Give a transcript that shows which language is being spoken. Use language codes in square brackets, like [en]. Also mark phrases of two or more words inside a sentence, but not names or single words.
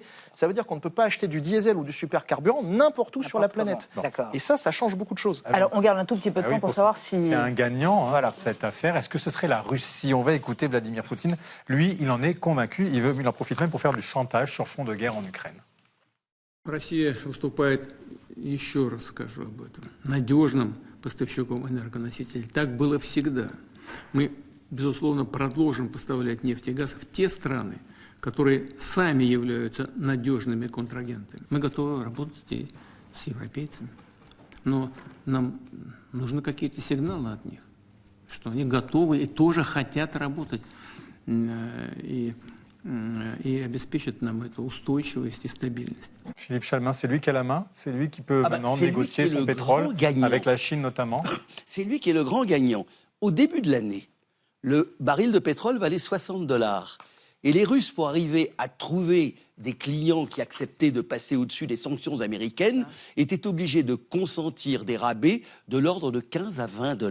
[fr] Ça veut dire qu'on ne peut pas acheter du diesel ou du supercarburant n'importe où sur la planète. Et ça change beaucoup de choses. Alors, on garde un tout petit peu de temps pour savoir si... C'est un gagnant, cette affaire. Est-ce que ce serait la Russie? On va écouter Vladimir Poutine. Lui, il en est convaincu. Il en profite même pour faire du chantage sur fond de guerre en Ukraine. [ru] Россия выступает, еще раз скажу об этом, надежным поставщиком энергоносителей. Так было всегда. Мы, безусловно, продолжим поставлять нефть и газ в те страны, которые сами являются надежными контрагентами. Мы готовы работать и с европейцами. Но нам нужны какие-то сигналы от них, что они готовы и тоже хотят работать и обеспечит нам эту устойчивость и стабильность. [fr] Philippe Chalmin, c'est lui qui a la main? C'est lui qui peut maintenant négocier son pétrole, avec la Chine notamment? C'est lui qui est le grand gagnant. Au début de l'année, le baril de pétrole valait $60. Et les Russes, pour arriver à trouver des clients qui acceptaient de passer au-dessus des sanctions américaines, étaient obligés de consentir des rabais de l'ordre de 15 à $20.